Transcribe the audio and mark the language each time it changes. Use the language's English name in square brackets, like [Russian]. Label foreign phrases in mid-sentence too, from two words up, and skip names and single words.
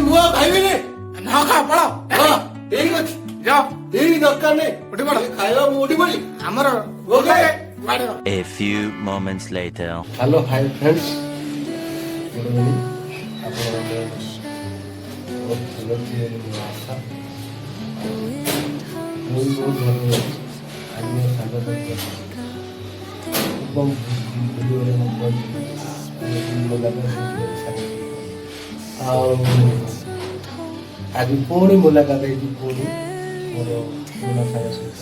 [Odia] ଖାଇବିନି। ନ ଖା ପଳ ହଁ ଠିକ ଅଛି ଯାଅ ଠିକ ଦରକାର ନାହିଁ ଉଠି ପଡ ଖାଇବା ମୁଁ ଉଠି ପଡି। ଆମର ଓକେ। [English] A few moments later. hello hi friends good evening. [Odia] ଆପଣଙ୍କ ବହୁତ ଭଲ ଥିବେ ଆଶା। ମୁଁ ବି ବହୁତ ଭଲ ଅଛି। ଆଜି ମୋ ସାଙ୍ଗ ଏବଂ ଭିଡ଼ିଓରେ ମୁଁ ଆଉ ଆଜି ପୁଣି ମୁଲାକାତ ହେଇଛି ପୁଣି ମୋର ପୁରୁଣା ସାଙ୍ଗ ସହିତ।